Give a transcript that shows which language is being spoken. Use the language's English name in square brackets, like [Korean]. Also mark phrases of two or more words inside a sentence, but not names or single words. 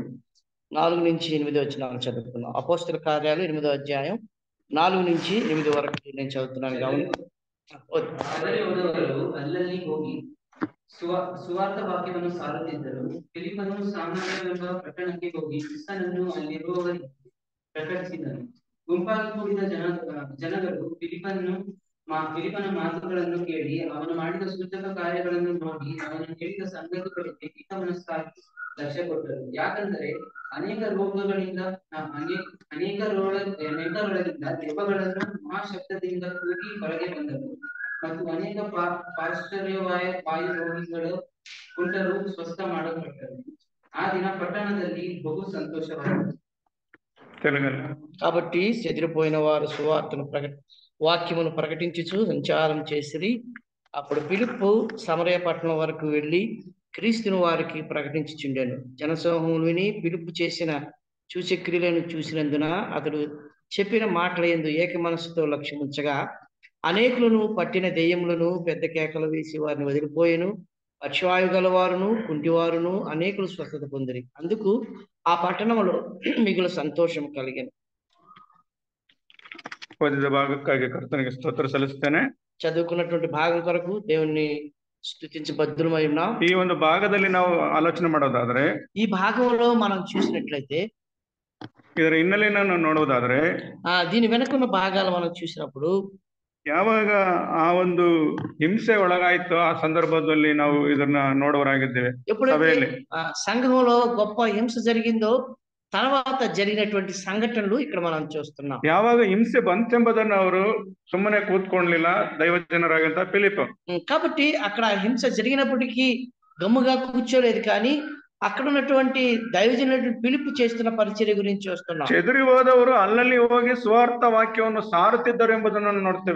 [Telugu] 4 నుంచి 8 వచనాలు చదువుతున్నాం. అపోస్తుల కార్యాలు 8వ అధ్యాయం 4 నుంచి 8 వరకు నేను చదువుతున్నాను. [Kannada] ಅಲ್ಲಲ್ಲಿ ಹೋಗಿ ಸುವಾರ್ತ ವಾಕ್ಯವನ್ನು ಸಾರುತ್ತಿದ್ದರು. ಫಿಲಿಪ್ಪನು ಸಾಮಾನ್ಯವೆಂಬ ಪಟ್ಟಣಕ್ಕೆ ಹೋಗಿ ಕ್ರಿಸ್ತನನ್ನು ಅಲ್ಲಿರುವವರಿಗೆ ಪ್ರಕಟಿಸಿದನು. ಗುಂಪಾಗಿ ಕೂಡಿದ ಜನಗಳು ಫಿಲಿಪ್ಪನ ಮಾತುಗಳನ್ನು ಕೇಳಿ ಅವನು ಮಾಡಿದ ಸೂಚಕ ಕಾರ್ಯಗಳನ್ನು ನೋಡಿ ಅವನು ಹೇಳಿದ ಸಂಗತಿಗಳಿಗೆ ಹಿತಮನಸ್ಸಾಗಿ ಲಕ್ಷ್ಯ ಕೊಟ್ಟರು. ಯಾಕಂದರೆ ಅನೇಕರೊಳಗಿಂದ ದೆವ್ವಗಳನ್ನು ಮಹಾಶಬ್ದದಿಂದ ಕೂಗಿ ಹೊರಗೆ ಬಂದವು ಮತ್ತು ಅನೇಕ ಪಾರ್ಶ್ವವಾಯು ರೋಗಿಗಳು ಕುಂಟರು ಸ್ವಸ್ಥ ಮಾಡಲ್ಪಟ್ಟರು. ಆ ದಿನ ಪಟ್ಟಣದಲ್ಲಿ ಬಹು ಸಂತೋಷವಾಯಿತು. [Telugu] కాబట్టి చెదిరిపోయిన వారు సువార్తను వాక్యమును ప్రకటించుచు సంచారం చేసిరి. అప్పుడు ఫిలిప్పు సమరయ పట్టణం వరకు వెళ్లి క్రీస్తును వారికి ప్రకటించుచుండెను. జనసమూహములు విని ఫిలిప్పు చేసిన సూచక్రియలను చూసినందున అతడు చెప్పిన మాటల యందు ఏక మనస్సుతో లక్ష్యముంచగా అనేకులను పట్టిన దెయ్యములను పెద్ద కేకలు వేసి వారిని వదిలిపోయెను. పక్షవాయు గలవారును కుంటివారును అనేకులు స్వస్థత పొందిరి. అందుకు ఆ పట్టణంలో మిగులు సంతోషం కలిగెను. [Kannada] ಓದಿದ ಭಾಗಕ್ಕಾಗಿ ಕರ್ತನಿಗೆ ಸ್ತೋತ್ರ ಸಲ್ಲಿಸುತ್ತೇನೆ. [Telugu] చదువుకున్నటువంటి భాగం కొరకు దేవుణ్ణి స్తుతించి బద్దులమై ఉన్నాం. [Kannada] ఈ ಒಂದು ಭಾಗದಲ್ಲಿ ನಾವು ಆಲೋಚನೆ ಮಾಡೋದಾದ್ರೆ, [Telugu] ఈ భాగంలో మనం చూసినట్లయితే, [Kannada] ಇದರ ಹಿನ್ನೆಲೆಯನ್ನು ನೋಡುವುದಾದ್ರೆ, [Telugu] దీని వెనుకున్న భాగాలు మనం చూసినప్పుడు [Kannada] ಯಾವಾಗ ಆ ಒಂದು ಹಿಂಸೆ ಒಳಗಾಯ್ತೋ ಆ ಸಂದರ್ಭದಲ್ಲಿ ನಾವು ಇದನ್ನ ನೋಡುವರಾಗಿದ್ದೇವೆ. [Telugu] ఎప్పుడైతే సంఘంలో గొప్ప హింస జరిగిందో తర్వాత జరిగినటువంటి సంఘటనలు ఇక్కడ మనం చూస్తున్నాం. [Kannada] ಯಾವಾಗ ಹಿಂಸೆ ಬಂತೆಂಬುದನ್ನು ಅವರು ಸುಮ್ಮನೆ ಕೂತ್ಕೊಳ್ಳಲಿಲ್ಲ దైవజనರಾಗಂತ ಫಿಲಿಪ್. [Telugu] కాబట్టి అక్కడ హింస జరిగినప్పటికీ గమ్ముగా కూర్చోలేదు, కానీ అక్కడ ఉన్నటువంటి దైవజనుడు ఫిలిప్ చేస్తున్న పరిచర్య గురించి చూస్తున్నాం. [Kannada] చెదిరి ಹೋದವರು ಅಲ್ಲಲ್ಲಿ ಹೋಗಿ ಸುವಾರ್ತ ವಾಕ್ಯವನ್ನು ಸಾರುತ್ತಿದ್ದರು ಎಂಬುದನ್ನು ನೋಡ್ತೇವೆ.